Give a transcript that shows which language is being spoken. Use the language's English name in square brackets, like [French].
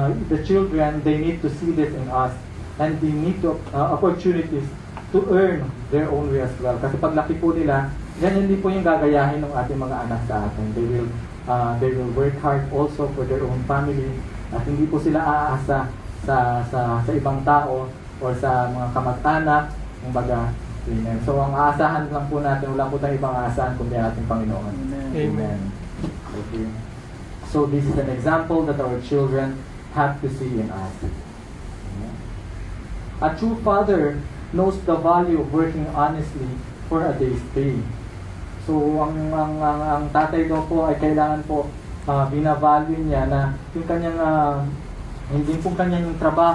[English] the children, they need to see this in us. And they need to, opportunities to earn their own way as well. [Filipino] Kasi paglaki po nila, ganyan din po yung gagayahin ng ating mga anak sa atin. [English] They will work hard also for their own family. [Filipino] At hindi po sila aasa sa ibang tao or sa mga kamag-anak. Kumbaga, amen. So ang aasahan lang po natin, wala po tayong ibang aasahan kundi ating Panginoon. Amen. Okay. [English] So this is an example that our children have to see in us. A true father knows the value of working honestly for a day's pay. [Filipino] So ang tatay daw po ay kailangan po binavalue niya na yung kanyang hindi po kanyang trabaho